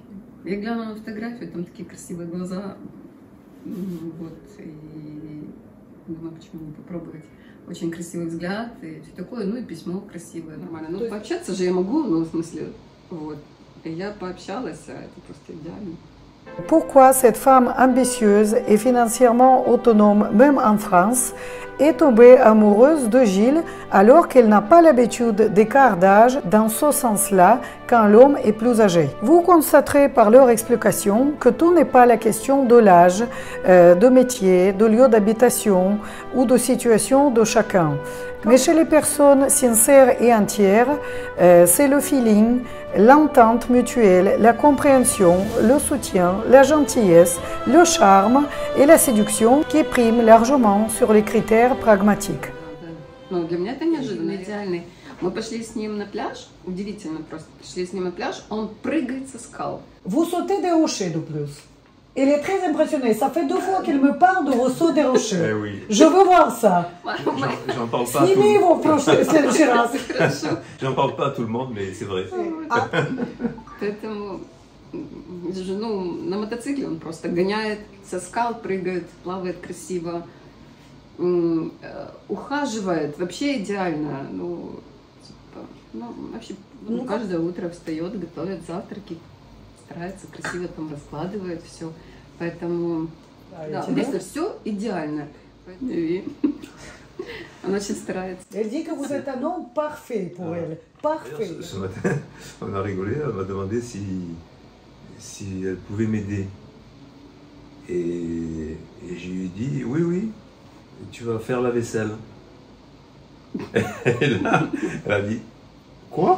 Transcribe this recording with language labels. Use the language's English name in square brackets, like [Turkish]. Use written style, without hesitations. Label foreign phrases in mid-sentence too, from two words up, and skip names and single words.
[Russian] Я глянула на фотографию, там такие красивые глаза, вот, и думаю, почему не попробовать. Очень красивый взгляд и все такое, ну, и письмо красивое, нормально. Ну, пообщаться же я могу, ну, в смысле, вот. И я пообщалась, а это просто идеально. [French] Pourquoi cette femme ambitieuse et financièrement autonome, même en France, est tombée amoureuse de Gilles alors qu'elle n'a pas l'habitude d'écart d'âge dans ce sens-là quand l'homme est plus âgé? Vous constaterez par leur explication que tout n'est pas la question de l'âge, de métier, de lieu d'habitation ou de situation de chacun. Mais chez les personnes sincères et entières, c'est le feeling, l'entente mutuelle, la compréhension, le soutien, la gentillesse, le charme et la séduction qui priment largement sur les critères pragmatiques. [Russian] Ну, для меня это неожиданно, идеальный. Мы пошли с ним на пляж, удивительно просто, пришли с ним на пляж, он прыгает со скал. [French] Vous sautez des rochers de plus. Il est très impressionné. Ça fait 2 fois qu'il me parle de vos sauts des rochers. Eh oui. Je veux voir ça. J'en parle pas à tout le [Russian] Сними его [French] monde. [Russian] в следующий раз. [French] J'en parle pas à tout le monde, mais c'est vrai. [Russian] Поэтому, ну, на мотоцикле он просто гоняет со скал, прыгает, плавает красиво, ухаживает, вообще идеально. Ну, типа, ну вообще, ну, каждое утро встает, готовит завтраки, старается красиво там раскладывает все. Поэтому, да, просто все идеально. И он очень старается. [French] Elle dit que vous êtes un homme parfait pour elle. Parfait. Ce matin, on a rigolé, elle m'a demandé si elle pouvait m'aider. Et je lui ai dit, oui, tu vas faire la vaisselle. Et là, elle a dit, quoi?